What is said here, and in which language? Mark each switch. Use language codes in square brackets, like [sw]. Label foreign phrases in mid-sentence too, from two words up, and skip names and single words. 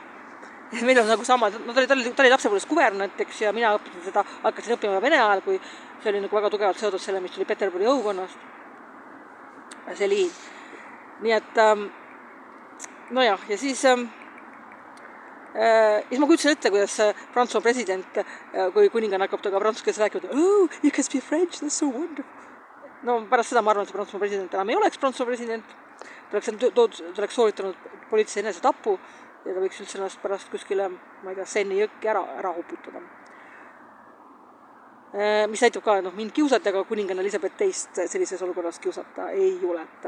[et] Meil on nagu sama, ta oli lapsepõlves kuvernant, ja mina õppisin seda, hakkasin õppima vene ajal, kui see oli nagu väga tugevalt seotud selle, mis tuli Peterburi õukonnast. See liin. Nii et, nojah, ja siis ma kujutsin ette, kuidas Prantsusmaa president, kui kuninganna hakkab taga prantsuse keeles rääkida, [en] oh, you can speak French, that's so wonderful. [et] No pärast seda ma arvan, et Prantsusmaa president enam ei oleks Prantsusmaa president, ta oleks sooritanud poliitilise enesetapu, ja ta võiks üldse ennast pärast kuskile, ma ei tea, Seini jõkki ära uputada. Mis näitab ka, mind kiusati, aga kuninganna Elizabeth teist sellises olukorras kiusata ei juleta.